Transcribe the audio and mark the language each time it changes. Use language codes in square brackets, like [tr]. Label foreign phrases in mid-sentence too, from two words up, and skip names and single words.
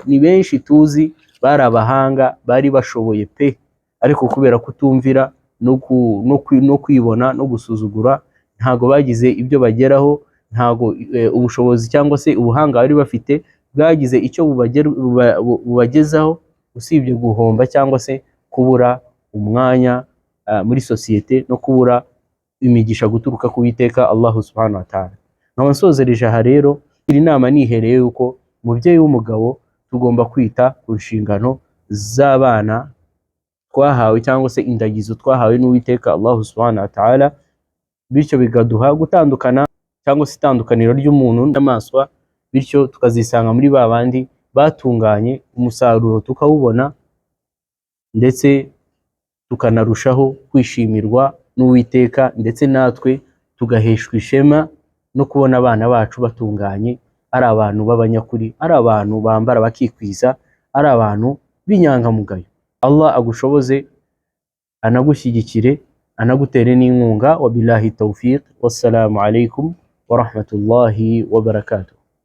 [rw] Ni benshi tuzi bari abahanga, bari bashoboye pe, ariko kubera kutumvira no kwibona no gusuzugura, ntago bagize ibyo bageraho, ntago ubushobozi cyangwa se ubuhanga bari bafite bwagize icyo bubagezaho, usibye guhomba cyangwa se kubura umwanya muri sosiyete no kubura imigisha guturuka ku Uwiteka [ar] الله سبحانه وتعالى. [rw] Nkaba nsozereje aha rero, iri nama nihereye yuko umubyeyi w'umugabo tugomba kwita ku nshingano z'abana twahawe cyangwa se indagizo twahawe n'Uwiteka [ar] الله سبحانه وتعالى, [rw] bityo bigaduha gutandukana cyangwa se itandukaniro ry'umuntu n'amaswa, bityo tukazisanga muri babandi batunganye, umusaruro tukawubona, ndetse tukanarushaho kwishimirwa n'Uwiteka, ndetse natwe tugaheshwa ishema no kubona abana bacu batunganye, ari abantu b'abanyakuri, ari abantu bambara bakikwiza, ari abantu b'inyangamugayo. Allah agushoboze, anagushyigikire, anagutere n'inkunga. [ar] وبالله التوفيق، والسلام عليكم ورحمة الله وبركاته.